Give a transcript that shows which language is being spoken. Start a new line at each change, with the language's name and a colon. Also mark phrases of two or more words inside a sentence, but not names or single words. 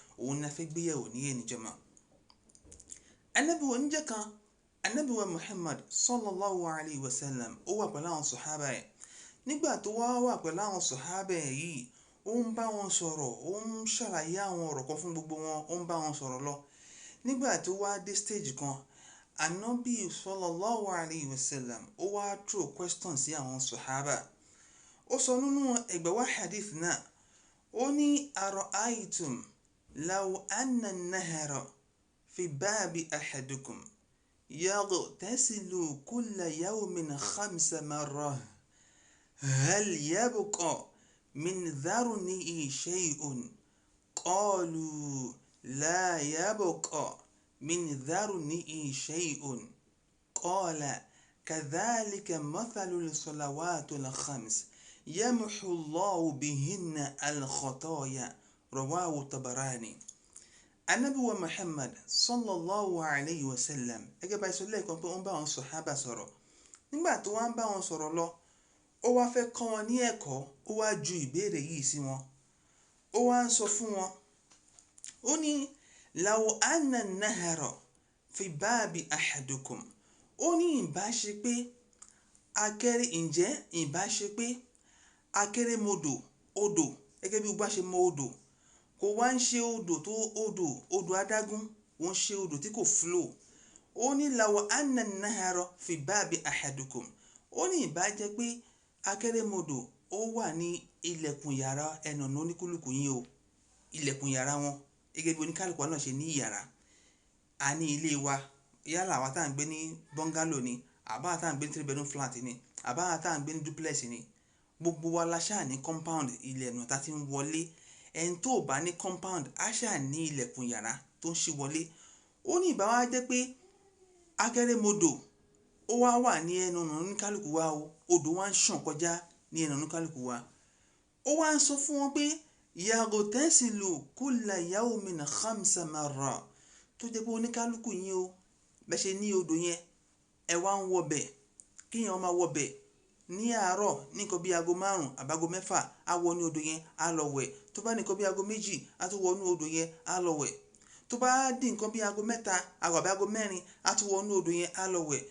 Yoruba: Òun la fẹ́ gbé yẹ̀wò ní èní jọmọ́. Ànábì wa níjọ́ kan, Ànábì wa Muhammad
Arabic: صلى الله عليه وسلم,
Yoruba: ó wà pẹ̀lú àwọn sọ̀hábà ẹ̀. Nígbà tó wà pẹ̀lú àwọn sọ̀hábà ẹ̀ yìí, ó ń bá wọn sọ̀rọ̀, ó ń ṣàlàyé àwọn ọ̀rọ̀ kan fún gbogbo wọn, ó ń bá wọn sọ̀rọ̀ lọ. Nígbà tó wá dé stage kan, Ànábì
Arabic: صلى الله عليه وسلم,
Yoruba: ó wá
English: throw question
Yoruba: sí àwọn sọ̀hábà. Ó sọ nínú ẹgbẹ́ wa hadith náà, ó ní
Arabic: أرأيتم لو أن النهر في باب أحدكم يغتسل كل يوم 5 مرات هل يبقى من ذرنه شيء؟ قالوا لا يبقى من ذرنه شيء. قال كذلك مثل الصلوات الخمس يمحو الله بهن الخطايا. رواه الطبراني.
Yoruba: Ànábì wa Muhammad
Arabic: صلى الله عليه وسلم,
Yoruba: gẹ́gẹ́ bá a sọ lẹ́ẹ̀kan pé ó ń bá wọn sọ̀hábà sọ̀rọ̀. Nígbà tó wá ń bá wọn sọ̀rọ̀ lọ, ó wá fẹ́ kọ́ wọn ní ẹ̀kọ́, ó wá ju ìbéèrè yìí sí wọn. Ó wá ń sọ fún wọn, ó ní
Arabic: لو أن النهر في باب أحدكم.
Yoruba: Ó ní ìbáṣe pé akérèmọdò, odò, gẹ́gẹ́ bí ó bá ṣe mọ odò, kò wá ń ṣe odò adágún, wọ́n ṣe odò tí kò flow. Ó ní
Arabic: لو أن النهر في باب أحدكم.
Yoruba: Ó ní ìbá jẹ́ pé akérèmọdò ó wà ní ilẹ̀kùn yàrá ẹnọ̀nà oníkúlùkù yín o. Ilẹ̀kùn yàrá wọn, gẹ́gẹ́ bí oníkálùkù náà ṣe ní yàrá. A ní ilé wa, yálà àwa tá à ń gbé ní bungalow ni, àbá tá à ń gbé ní
English: 3 bedroom flat
Yoruba: ni, àbá tá à ń gbé ní duplex ni. Gbogbo wa la ṣáà ní compound ilẹ̀ ẹ̀nà tá ti ń wọlé. Ẹni tó bá ní compound á ṣáà ní ilẹ̀kùn yàrá tó ń ṣí wọlé. Ó ní ìbá wá jẹ́ pé akérèmọdò ó wà ní ẹnu ọ̀nà oníkálùkù wa o, odò wá ń ṣàn kọjá ní ẹnu oníkálùkù wa. Ó wá ń sọ fún wọn pé
Arabic: يغتسل كل يوم 5 مرات,
Yoruba: tó jẹ́ pé oníkálùkù yín o, bẹ́ ṣe ní odò yẹn, ẹ wá ń wọbẹ̀, kíyàn máa wọbẹ̀ ní àárọ̀ ní nǹkan bí aago 5 àbágo 6, á wọ ní odò yẹn, á lọ wẹ̀. Tó bá ní nǹkan bí aago 2, á tún wọ ní odò yẹn, á lọ wẹ̀. Tó bá di nǹkan bí aago 3 àbí aago 4, á tún wọ ní odò yẹn, á lọ wẹ̀.